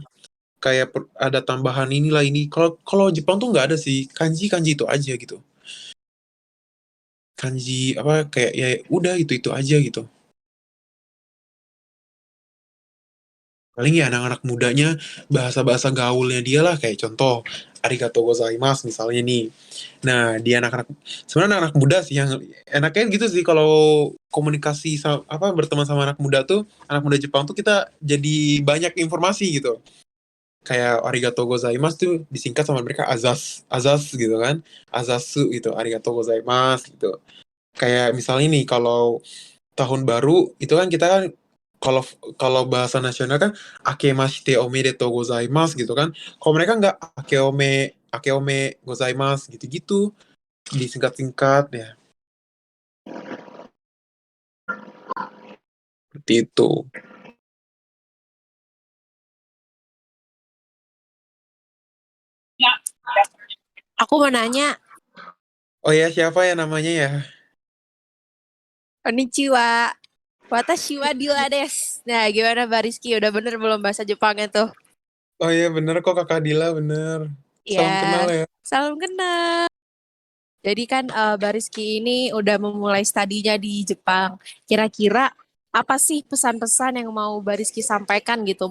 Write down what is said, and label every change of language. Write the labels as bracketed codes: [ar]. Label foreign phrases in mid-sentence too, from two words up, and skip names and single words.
[id] Kayak ada tambahan inilah ini. Kalau Jepang tuh nggak ada sih. Kanji itu aja gitu. Kanji kayak ya udah itu aja gitu. Paling ya anak-anak mudanya bahasa-bahasa gaulnya dia lah kayak contoh [ja] ありがとうございます [id] misalnya nih. Nah, dia sebenarnya anak muda sih yang enaknya gitu sih kalau komunikasi berteman sama anak muda Jepang tuh kita jadi banyak informasi gitu. Kayak [ja] ありがとうございます [id] tuh disingkat sama mereka azas gitu kan. Azasu gitu, [ja] ありがとうございます [id] gitu. Kayak misalnya nih kalau tahun baru itu kan kita kan kalau bahasa nasional kan [ja] 明けましておめでとうございます [id] gitu kan. Kalau mereka nggak [ja] あけおめございます [id] gitu-gitu disingkat-singkat ya. Seperti itu. Aku mau nanya, Oh ya, siapa ya namanya ya? konnichiwa. [ja] 私はDilaです. [id] Nah, gimana Mbak Rizky? Udah bener belum bahasa Jepangnya tuh? Oh iya bener kok Kakak Dila bener. Salam kenal Ya, ya. salam kenal. Jadi kan Mbak Rizky ini udah memulai studinya di Jepang. Kira-kira apa sih pesan-pesan yang mau Mbak Rizky sampaikan gitu?